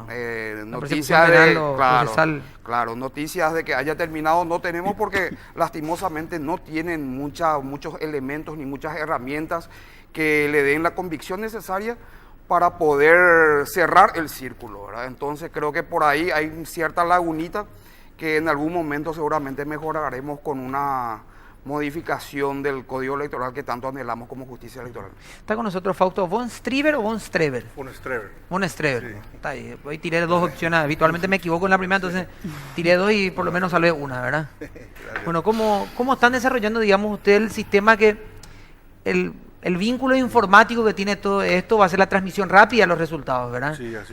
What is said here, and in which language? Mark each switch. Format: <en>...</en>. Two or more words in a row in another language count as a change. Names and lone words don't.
<es>Noticias claro, noticias de que haya terminado no tenemos porque lastimosamente no tienen muchos elementos ni muchas herramientas que le den la convicción necesaria para poder cerrar el círculo, ¿verdad? Entonces creo que por ahí hay cierta lagunita que en algún momento seguramente mejoraremos con una modificación del código electoral que tanto anhelamos como justicia electoral. Está con nosotros Fausto von Streever o von Streber. Von Streever. Von Streber. Sí. Está ahí. Hoy tiré dos opciones. Habitualmente me equivoco en la primera, entonces tiré dos y por lo menos salvé una, ¿verdad? Bueno, ¿cómo están desarrollando, digamos, ustedes el sistema que el vínculo informático que tiene todo esto va a ser la transmisión rápida de los resultados, ¿verdad? Sí, así</es>